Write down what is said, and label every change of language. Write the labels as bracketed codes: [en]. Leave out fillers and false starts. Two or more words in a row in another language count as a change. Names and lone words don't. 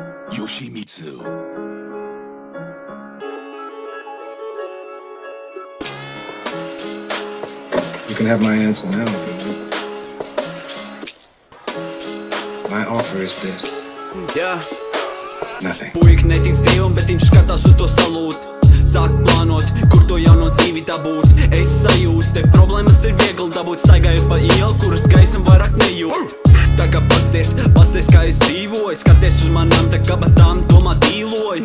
[en] Yoshimitsu. You can have my answer now, baby. My offer is this. Nothing. [lv] Puika netic Dievam, bet viņš skatās uz to salūt. Sāk plānot, kur to jauno dzīvi dabūt. Es sajūtu, te problēmas ir viegli dabūt. Staigājot pa ielu, kuras gaisam vairāk nejūt. Tā kā pasties kā es dzīvoju. Skaties uz manām te kabatām, domā dīloju.